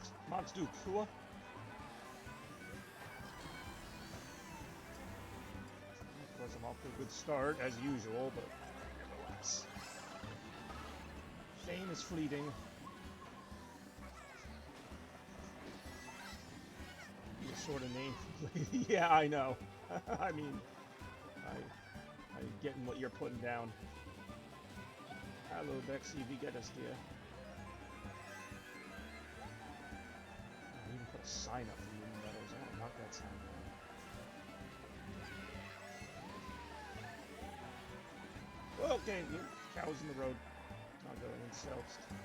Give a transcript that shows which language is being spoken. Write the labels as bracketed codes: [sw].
[en] Mox do Kua? Of course, I'm off to a good start, as usual, but nevertheless. Fame is fleeting. The sort of name. Yeah, I know. I mean, I'm getting what you're putting down. Hello, [de] Bexy, wie geht es dir? [en] I even put a sign up for Moo Moo Meadows. I want to knock that sign down. Well, okay, cows in the road. Not going themselves.